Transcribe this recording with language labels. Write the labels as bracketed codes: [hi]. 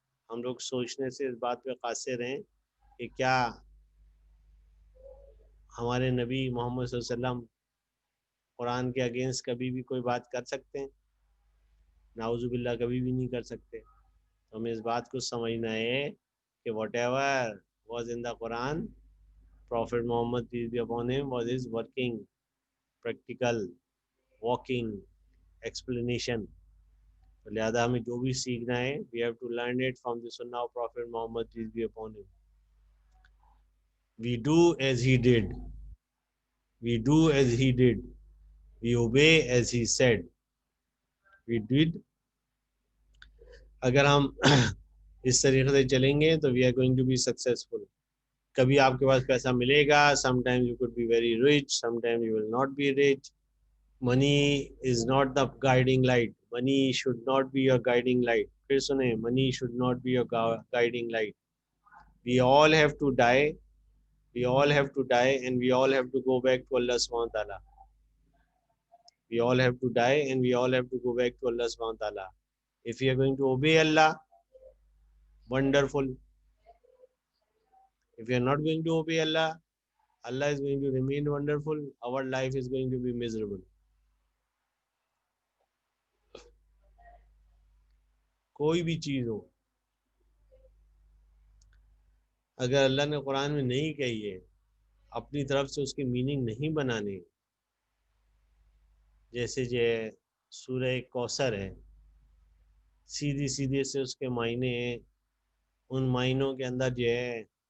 [ur] ہم لوگ سوچنے سے اس بات پہ قاصر ہیں کہ کیا ہمارے نبی محمد صلی اللہ علیہ وسلم قرآن کے اگینسٹ کبھی بھی کوئی بات کر سکتے ہیں؟ نعوذ باللہ کبھی بھی نہیں کر سکتے. تو ہمیں اس بات کو سمجھنا ہے کہ [en] Whatever was in the Quran Prophet Muhammad peace be upon him was his working, practical, walking explanation. [ur] تو لہذا ہمیں جو بھی سیکھنا ہے [en] we have to learn it from the sunnah of Prophet Muhammad peace be upon him. We do as he did. We do as he did. We obey as he said. We did. [ur] اگر ہم اس طریقے سے چلیں گے تو [en] we are going to be successful. [ur] کبھی آپ کے پاس پیسہ ملے گا. [en] Sometimes you could be very rich. Sometimes you will not be rich. Money is not the guiding light. Money should not be your guiding light. [ur] پھر سنیں, [en] money should not be your guiding light. We all have to die. We all have to die and we all have to go back to Allah subhanahu wa ta'ala. We all have to die and we all have to go back to Allah subhanahu wa ta'ala. If we are going to obey Allah, wonderful. If we are not going to obey Allah, Allah is going to remain wonderful. Our life is going to be miserable. [ur] کوئی بھی چیز ہو, اگر اللہ نے قرآن میں نہیں کہی ہے, اپنی طرف سے اس کے میننگ نہیں بنانے, جیسے جو سورہ کوثر ہے, سیدھی سیدھے سے اس کے معنی ہیں, ان معنوں کے اندر جو ہے